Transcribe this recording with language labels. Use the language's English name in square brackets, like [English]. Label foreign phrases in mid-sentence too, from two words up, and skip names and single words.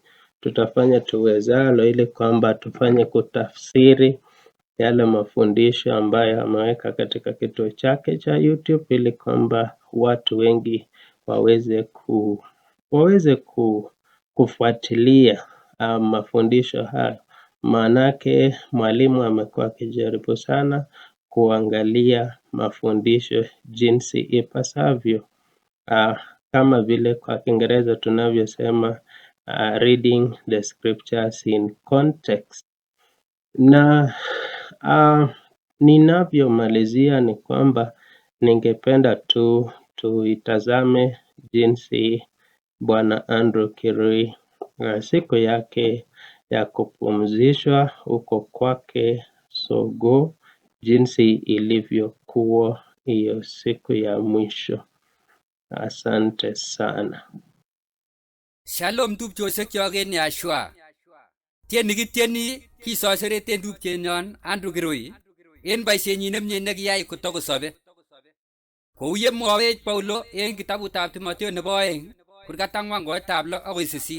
[Swahili] Tutafanya tuwezalo ili kwamba tufanye kutafsiri yale mafundisho ambayo ameweka katika kituo chake cha YouTube ili kwamba watu wengi waweze kufuatilia mafundisho hayo. Maanake mwalimu amekuwa akijaribu sana kuangalia mafundisho jinsi ipasavyo, kama vile kwa Kiingereza tunavyosema [English] reading the scriptures in context. [Swahili] Na ninavyomalizia ni kwamba ningependa tuitazame jinsi Bwana Andrew Kirui siku yake ya kupumzishwa huko kwake Sogoo, jinsi ilivyokuwa hiyo siku ya mwisho. Asante sana. [Kalenjin] Shalom tupchosiek kyok en Yashua. Tieni kitieni kisosereten tupchenyon Andrew Kirui en boisienyin nemie nekiyai kotokosobe. Kou ye mwawech Paulo en kitabutab Timotheo nebo 2 kurgat 4:6 akoi 8.